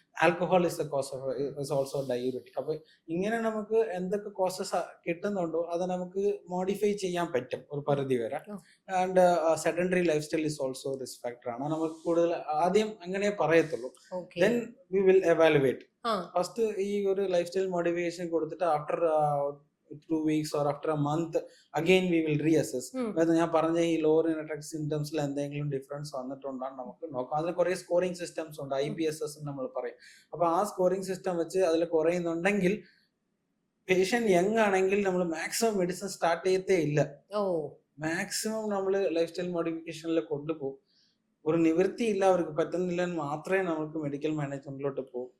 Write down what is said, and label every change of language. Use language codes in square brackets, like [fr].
[en] Alcohol is the cause of, is also diuretic. [ml] അപ്പൊ ഇങ്ങനെ നമുക്ക് എന്തൊക്കെ കോസസ് കിട്ടുന്നുണ്ടോ അത് നമുക്ക് മോഡിഫൈ ചെയ്യാൻ പറ്റും ഒരു പരിധി വരെ. ഓ, [en] And sedentary life style is also risk factor ആണ്. [ml] നമുക്ക് കൂടുതൽ ആദ്യം അങ്ങനെ പറയത്തുള്ളൂ. Okay. [en] Then we will evaluate. Ah, first [ml] ഈ ഒരു [en] life style modification [ml] കൊടുത്തിട്ട് [en] after 2 weeks or after a month again we will reassess um, [ml] whether ഞാൻ പറഞ്ഞ ഈ ലോവർ ഇനട്രാക്ട് സിംറ്റംസിൽ എന്തെങ്കിലും ഡിഫറൻസ് വന്നിട്ടുണ്ടാകും നമുക്ക് നോക്കാം. അതിന് കുറെ സ്കോറിംഗ് സിസ്റ്റംസ് ഉണ്ട്, ഉം, IPSS നമ്മൾ പറയും. അപ്പൊ ആ സ്കോറിംഗ് സിസ്റ്റം വെച്ച് അതിൽ കുറയുന്നുണ്ടെങ്കിൽ പേഷ്യന്റ് യങ് ആണെങ്കിൽ നമ്മൾ മാക്സിമം മെഡിസിൻ സ്റ്റാർട്ട് ചെയ്യത്തേ ഇല്ല. ഓ, മാക്സിമം നമ്മൾ ലൈഫ് സ്റ്റൈൽ മോഡിഫിക്കേഷനിൽ കൊണ്ടുപോകും. ഒരു നിവൃത്തിയില്ല, അവർക്ക് പറ്റുന്നില്ല എന്ന് മാത്രമേ നമുക്ക് മെഡിക്കൽ മാനേജ്മെന്റിലോട്ട് പോകും.